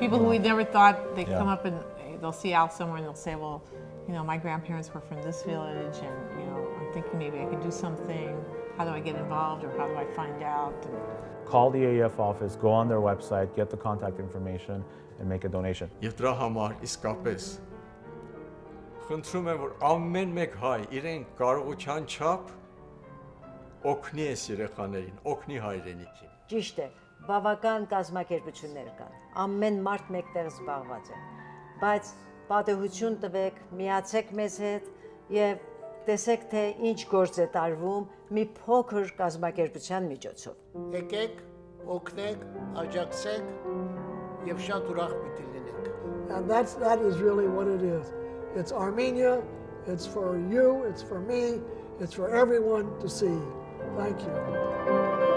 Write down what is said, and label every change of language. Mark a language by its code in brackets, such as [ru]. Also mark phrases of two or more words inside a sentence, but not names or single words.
[en] People who we never thought they'd come up and they'll see Al somewhere and they'll say, well, my grandparents were from this village and, I'm thinking maybe I could do something. How do I get involved or how do I find out? Call the AEF office, go on their website, get the contact information and make a donation. [hy] Եվ դրա համար իսկապես խնդրում եմ, որ ամեն մեկ հայ իրեն կարողության չափ օգնի այս երեխաներին, օգնի հայրենիքին։ Ճիշտ է, բավական կազմակերպություններ կան, ամեն մարդ մեկտեղ զբաղված է, բայց պատահություն տվեք, միացեք մեզ հետ եւ տեսեք թե ինչ գործ է տարվում մի փոքր կազմակերպության միջոցով։ Եկեք, օգնեք, աջակցեք եւ շատ ուրախ պիտի լինենք։ [en] And that is really what it is. It's Armenia, it's for you, it's for me, it's for everyone to see. Thank you.